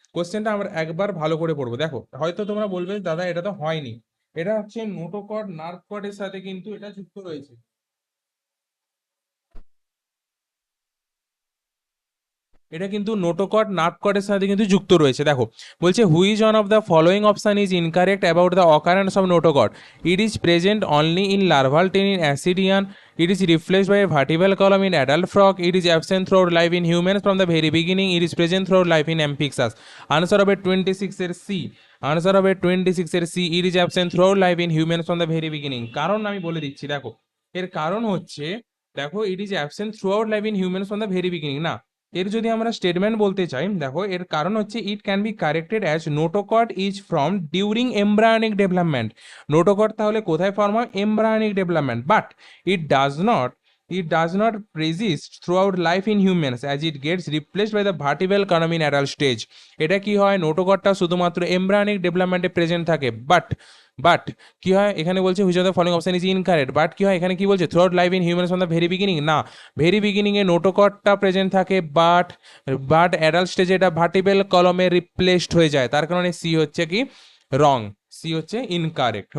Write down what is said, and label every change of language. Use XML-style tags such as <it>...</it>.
<bn>কোশ্চেনটা আমরা একবার ভালো করে পড়বো। দেখো হয়তো তোমরা বলবে দাদা এটা তো হয়নি, এটা হচ্ছে নোটোকট নার্ভ কটের সাথে কিন্তু এটা যুক্ত রয়েছে। এটা কিন্তু নোটোকট নার্ভকটের সাথে কিন্তু যুক্ত রয়েছে। দেখো বলছে</bn> <en>Which one of the following option is incorrect about the occurrence of নোটোকট, it is present only in larval ten in অ্যাসিডিয়ান, it is replaced by a vertebral column in adult frog, it is absent throughout life in humans from the very beginning, it is present throughout life in amphibians. Answer</en> <bn>হবে 26 এর C. Answer হবে 26 এর C,</bn> <en>It is absent throughout life in humans from the very beginning.</en> <bn>কারণ আমি বলে দিচ্ছি, দেখো এর কারণ হচ্ছে, দেখো</bn> <en>it is absent throughout life in humans from the very beginning</en> <bn>না, এর যদি আমরা স্টেটমেন্ট বলতে চাই, দেখো এর কারণ হচ্ছে</bn> <en>It can be corrected as notochord is from during embryonic development.</en> <bn>নোটোকট তাহলে কোথায় ফর্ম হয়? Embryonic development.</bn> <en>But it does not it does not persist throughout life in humans as it gets replaced by the vertebral column in adult stage.</en> <bn>এটা কি হয়? নোটোকটটা শুধুমাত্র embryonic ডেভেলপমেন্টে present থাকে। But কি হয় এখানে বলছে</bn> <en>Which of the following option is incorrect.</en> <bn>But কি হয় এখানে, কি বলছে?</bn> <en>throughout life in humans from the very beginning</en> <bn>না, ভেরি বিগিনিং এ নোটোকটটা প্রেজেন্ট থাকে, বাট অ্যাডাল্ট স্টেজে এটা ভার্টিব্রাল কলমে রিপ্লেসড হয়ে যায়, তার কারণে সি হচ্ছে কি রং, সি হচ্ছে ইনকারেক্ট।</bn>